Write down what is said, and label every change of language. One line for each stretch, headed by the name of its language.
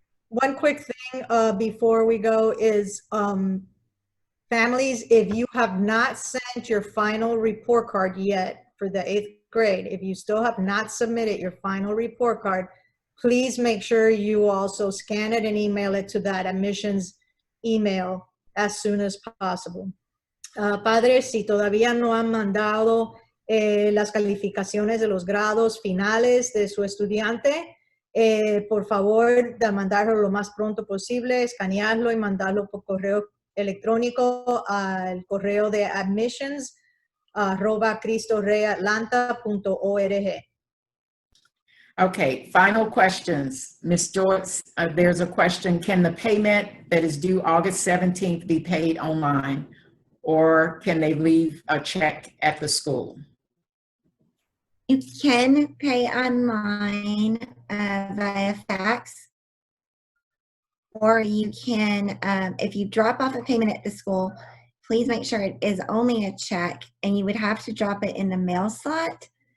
English: One quick thing before we go is families, if you have not sent your final report card yet for the 8th grade, if you still have not submitted your final report card, please make sure you also scan it and email it to that admissions email as soon as possible.
Spanish: Padres, si todavía no han mandado las calificaciones de los grados finales de su estudiante, por favor, de mandarlo lo más pronto posible, escanearlo y mandarlo por correo electrónico al correo de admissions@cristoreyatlanta.org.
English: Okay, final questions. Ms. Joyce, there's a question. Can the payment that is due August 17th be paid online? Or can they leave a check at the school? You can pay online via fax, or you can, if you drop off a payment at the school, please make sure it is only a check, and you would have to drop it in the mail slot.